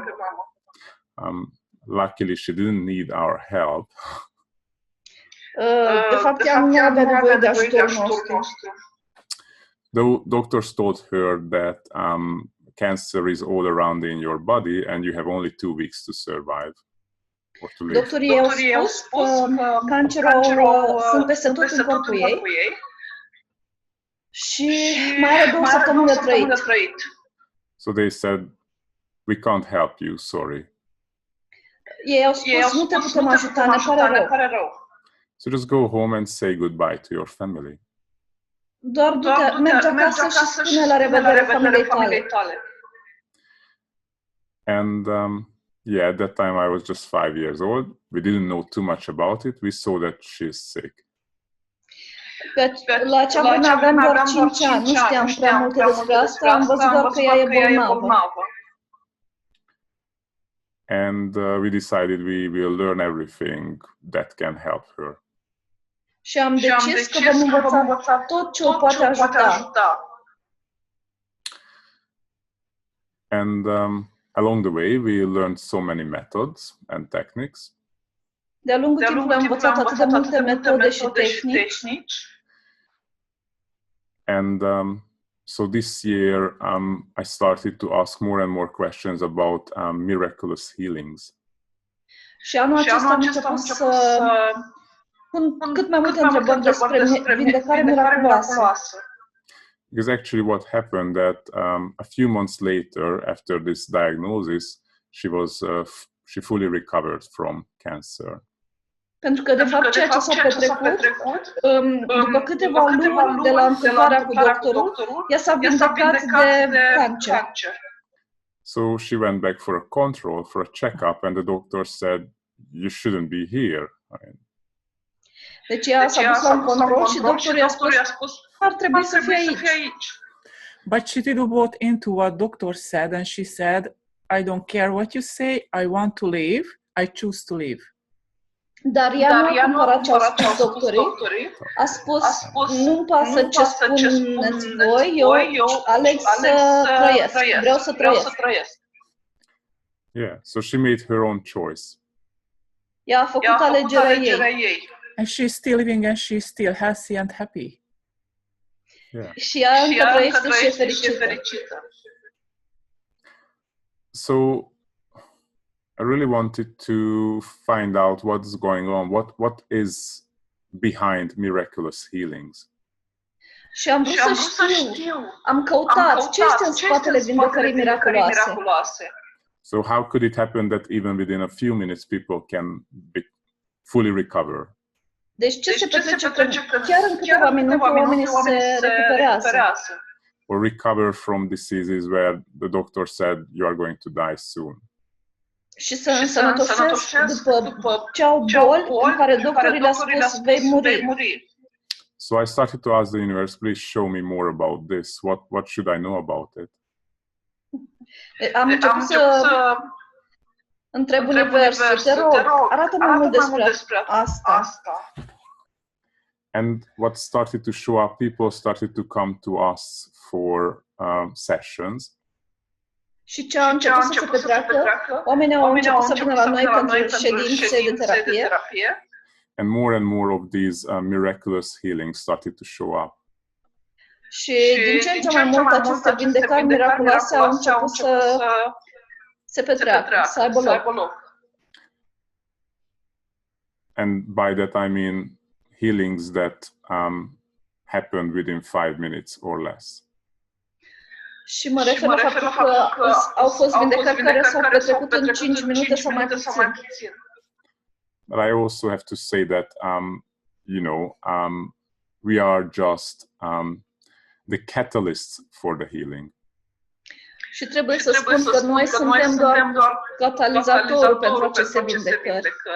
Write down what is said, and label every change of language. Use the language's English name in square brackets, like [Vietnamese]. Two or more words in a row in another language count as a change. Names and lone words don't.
[English] Luckily, she didn't need our help. [Romanian] De fapt, ea nu avea nevoie de ajutorul nostru. [English] Though doctors told her that cancer is all around in your body and you have only 2 weeks to survive or to live. [Romanian] Doctorii au spus că cancerul sunt peste tot în corpul ei și mai are 2 săptămâni de trăit. [English] So they said, we can't help you, sorry. [Romanian] Ei au spus, nu te putem ajuta, ne pare rău. [English] So just go home and say goodbye to your family. [Romanian] Doar mergi acasă și spune la revedere familiei tale. [English] And yeah, at that time I was just 5 years old. We didn't know too much about it. We saw that she's sick. [Romanian] La acea vreme aveam doar 5 ani, nu știam prea multe despre asta, am văzut doar că ea e bolnavă. [English] And we decided we will learn everything that can help her. [Romanian] Și am decis că vom învăța tot ce o poate ajuta. [English] And along the way, we learned so many methods and techniques. [Romanian] De-a lungul timpului am învățat atât de multe metode și tehnici. [English] And so this year, I started to ask more and more questions about Miraculous Healings. [Romanian] Și anul acesta am început să pun cât mai multe întrebări despre vindecare miraculoasă. [English] Because actually what happened that a few months later, after this diagnosis, she fully recovered from cancer. [Romanian] Pentru că, de fapt, ceea ce s-a petrecut, după câteva luni de la întâlnirea cu doctorul, ea s-a vindecat de cancer. [English] So she went back for a control, for a checkup, and the doctor said, "You shouldn't be here." [Romanian] Deci ea s-a dus la un control și doctorul i-a spus, ar trebui să fie aici. [English] But she didn't bought into what doctor said, and she said, I don't care what you say, I want to live, I choose to live. [Romanian] Dar ea nu a cumpărat ce au spus doctorii, a spus, nu-mi pasă ce spuneți voi, eu aleg să trăiesc, vreau să trăiesc. [English] Yeah, so she made her own choice. [Romanian] Ea a făcut alegerea ei. [English] And she's still living and she's still healthy and happy. Yeah. [Romanian] Și ea încă trăiește și e fericită. [English] So I really wanted to find out what's going on, what is behind Miraculous Healings. [Romanian] Și am vrut să știu, am căutat ce este în spatele vindecării miraculoase. [English] So how could it happen that even within a few minutes people can fully recover? [Romanian] Deci ce se petrece când chiar în câteva minute oamenii se recuperează? [English] Or recover from diseases where the doctor said you are going to die soon. [Romanian] Și să însănătosesc după ce au boli în care doctorii le-a spus vei muri. [English] So I started to ask the universe, please show me more about this. What should I know about it? [Romanian] Am început să întreb universul, te rog, arată-mi mai mult despre asta. [English] And what started to show up, people started to come to us for sessions. [Romanian] Și ce a început să se petreacă, oamenii au început să vină la noi pentru ședințe de terapie. [English] And more of these miraculous healings started to show up. [Romanian] Și din ce în ce mai mult aceste vindecări miraculoase au început să se petreacă, să aibă loc. [English] And by that I mean healings that happened within 5 minutes or less. [Romanian] Și mă refer la faptul că au fost vindecări care s-au petrecut în 5 minute sau mai puțin. [English] But I also have to say that, we are just the catalysts for the healing. [Romanian] Și trebuie să spun că noi suntem doar catalizatorul pentru aceste vindecări.